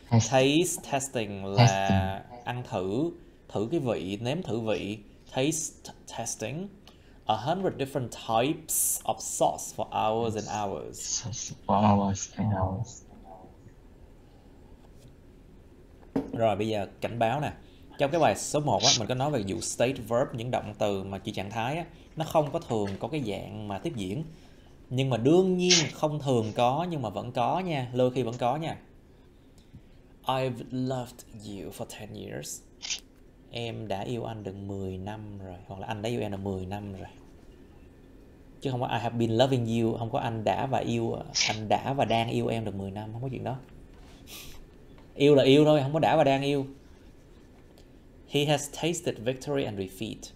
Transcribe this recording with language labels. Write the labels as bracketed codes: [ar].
[vi] Taste testing là ăn thử cái vị, nếm thử vị. [en] Taste testing. 100 different types of sauce for hours and hours. For hours and hours. [vi] Rồi bây giờ cảnh báo nè. Trong cái bài số 1 á, mình có nói về vụ state verb, những động từ mà chỉ trạng thái á, nó không có thường có cái dạng mà tiếp diễn. Nhưng mà đương nhiên không thường có, nhưng mà vẫn có nha, đôi khi vẫn có nha. [en] I've loved you for 10 years. [vi] Em đã yêu anh được 10 năm rồi, hoặc là anh đã yêu em được 10 năm rồi. Chứ không có [en] I have been loving you, [vi] không có anh đã và đang yêu em được 10 năm, không có chuyện đó. Yêu là yêu thôi, không có đã và đang yêu. [en] He has tasted victory and defeat.